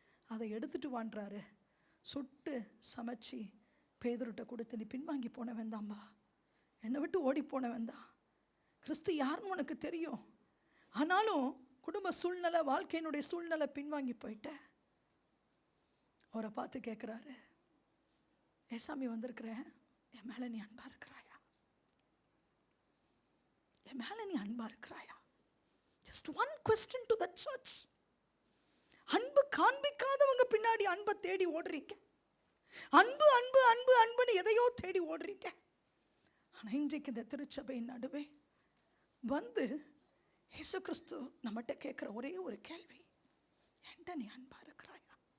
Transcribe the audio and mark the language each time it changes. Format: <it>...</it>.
<ta>அதை எடுத்துட்டு வாண்டுறாரு. சுட்டு சமைச்சி பேதுருட்ட கொடுத்து, நீ பின்வாங்கி போனவன் தான்பா, என்னை விட்டு ஓடி போனவன் தான், கிறிஸ்து யாருன்னு உனக்கு தெரியும், ஆனாலும் குடும்ப சூழ்நிலை, வாழ்க்கையினுடைய சூழ்நிலை, பின்வாங்கி போயிட்ட. அவரை பார்த்து கேட்குறாரு, ஏசாமி வந்திருக்கிறேன், என் மேலே நீ அன்பா இருக்கிறாயா? என் மேலே நீ அன்பா இருக்கிறாயா?</ta> <en>Just one question to the church.</en> <ta>அன்பு காண்பிக்காதவங்க பின்னாடி அன்பை தேடி ஓடுறீங்க. அன்பு அன்பு அன்பு அன்புன்னு எதையோ தேடி ஓடுறீங்க. ஆனால் இன்றைக்கு இந்த திருச்சபையின் நடுவே வந்து இயேசு கிறிஸ்து நம்மகிட்ட கேட்குற ஒரே ஒரு கேள்வி, என்கிட்ட நீ அன்பா இருக்கிறாயா?</ta>